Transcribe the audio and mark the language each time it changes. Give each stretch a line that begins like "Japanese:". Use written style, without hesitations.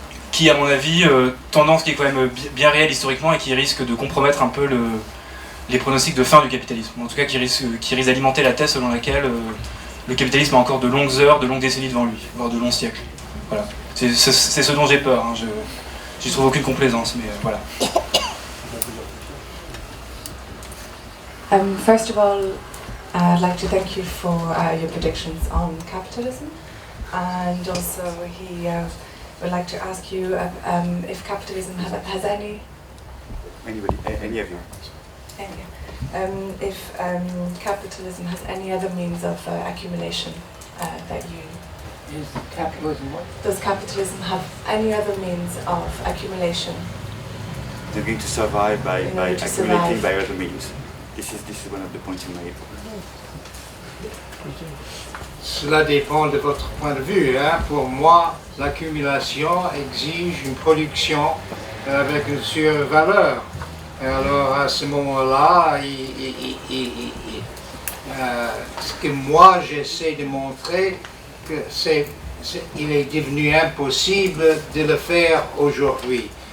French: qui à mon avis, tendance qui est quand même bien réelle historiquement et qui risque de compromettre un peu les pronostics de fin du capitalisme, en tout cas qui risque d'alimenter la thèse selon laquelle le capitalisme a encore de longues heures, de longues décennies devant lui, voire de longs siècles. Voilà. C'est ce dont j'ai peur, hein. J'y trouve aucune complaisance, mais voilà.
English: First of all, I'd like to thank you for your predictions on capitalism, and also he would like to ask you if capitalism has any... Anybody, any of you? If capitalism has any other means of accumulation that you... Is capitalism what? Does capitalism have any other means of accumulation? They're going to survive by accumulating survive. by other means. This is one of the points you made.
French: Cela dépend de votre point de vue, hein. Pour moi, l'accumulation exige une production avec une survaleur. Alors à ce moment-là, ce que moi j'essaie de montrer, que il est devenu impossible de le faire aujourd'hui.